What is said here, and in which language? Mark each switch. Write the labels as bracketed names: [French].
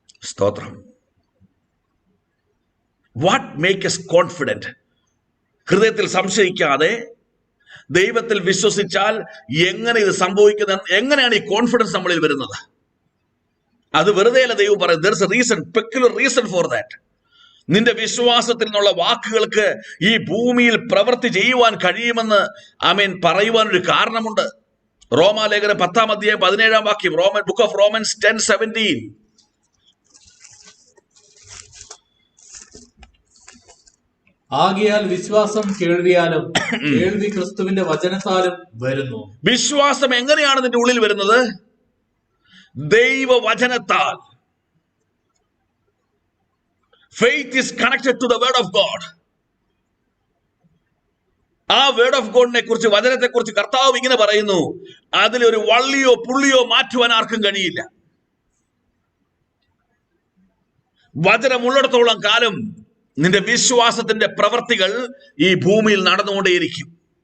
[Malayalam] സ്തോത്രം. [English] What make us confident? [Malayalam] ഹൃദയത്തിൽ സംശയിക്കാതെ ദൈവത്തിൽ വിശ്വസിച്ചാൽ എങ്ങനെ ഇത് സംഭവിക്കുന്നത്? എങ്ങനെയാണ് ഈ കോൺഫിഡൻസ് നമ്മളിൽ വരുന്നത്? അത് വെറുതെ അല്ല ദൈവം പറയുന്നത്. [English] there is a reason, peculiar reason for that. [Malayalam] നിന്റെ വിശ്വാസത്തിൽ നിന്നുള്ള വാക്കുകൾക്ക് ഈ ഭൂമിയിൽ പ്രവൃത്തി ചെയ്യുവാൻ കഴിയുമെന്ന് ആമേൻ പറയുവാൻ ഒരു കാരണമുണ്ട്. റോമാലേഖനം 10-ാം അധ്യായം 17-ാം വാക്യം, ബുക്ക് ഓഫ് റോമൻസ് 10:17. ആകയാൽ വിശ്വാസം കേൾവിയാലും കേൾവി ക്രിസ്തുവിന്റെ വചനത്താലും വരുന്നു. വിശ്വാസം എങ്ങനെയാണ് നിന്റെ ഉള്ളിൽ വരുന്നത്? ദൈവവചനത്താൽ. [English] Faith is connected to the word of God. [Malayalam] ആ വേർഡ് ഓഫ് ഗോഡിനെ കുറിച്ച്, വചനത്തെ കുറിച്ച് കർത്താവ് ഇങ്ങനെ പറയുന്നു, അതിലൊരു വള്ളിയോ പുള്ളിയോ മാറ്റുവാൻ ആർക്കും കഴിയില്ല. വചനമുള്ളിടത്തോളം കാലം നിന്റെ വിശ്വാസത്തിന്റെ പ്രവർത്തികൾ ഈ ഭൂമിയിൽ നടന്നുകൊണ്ടേയിരിക്കും.